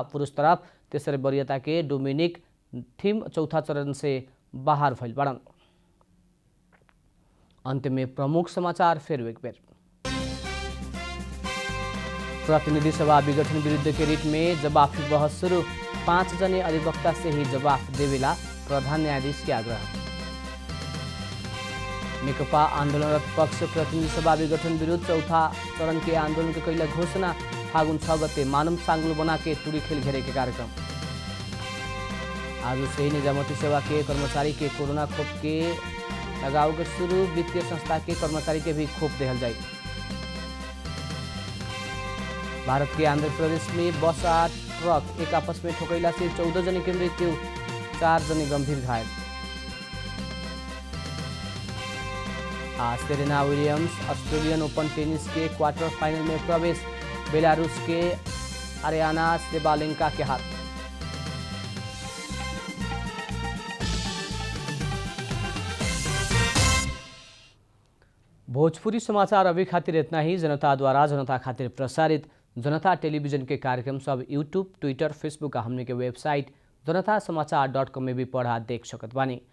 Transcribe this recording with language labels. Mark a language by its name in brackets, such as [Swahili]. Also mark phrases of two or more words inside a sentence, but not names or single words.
[Bhojpuri] पुरुष तरफ 3 वरीयता के डोमिनिक थीम चौथा चरण से बाहर भइल बाड़न। अंत में प्रमुख समाचार फिर एक बेर। प्रतिनिधि सभा विघटन विरुद्ध के रिट में जवाफी बहस शुरू। 5 जने अधिवक्ता से ही जवाब देवेला प्रधान न्यायाधीश के आग्रह। नेकपा आंदोलनरत पक्ष प्रतिनिधि सभा विघटन विरुद्ध चौथा चरण के आंदोलन के कैला घोषणा। फागुन 6 गते मानव सांगुल बना के टूरी खेल घेरे के कार्यक्रम। आज से ही निजामती सेवा के कर्मचारी के कोरोना खोप के लगाव के शुरू। वित्तीय संस्था के कर्मचारी के भी खोप देहल जाए। भारत के आंध्र प्रदेश में बस आ ट्रक एक आपस में ठोकैला से 14 जने की मृत्यु, 4 जने गंभीर घायल। सेरेना विलियम्स ऑस्ट्रेलियन ओपन टेनिस के [English] quarter final [Bhojpuri] में प्रवेश। बेलारूस के आर्याना सेबालेंका के हाथ। भोजपुरी समाचार अभी खातिर इतना ही। जनता द्वारा जनता खातिर प्रसारित जनता टेलीविजन के कार्यक्रम सब यूट्यूब, ट्विटर, फेसबुक आ हमने के वेबसाइट जनतासमाचार.com में भी पढ़ा देख सकत बानी।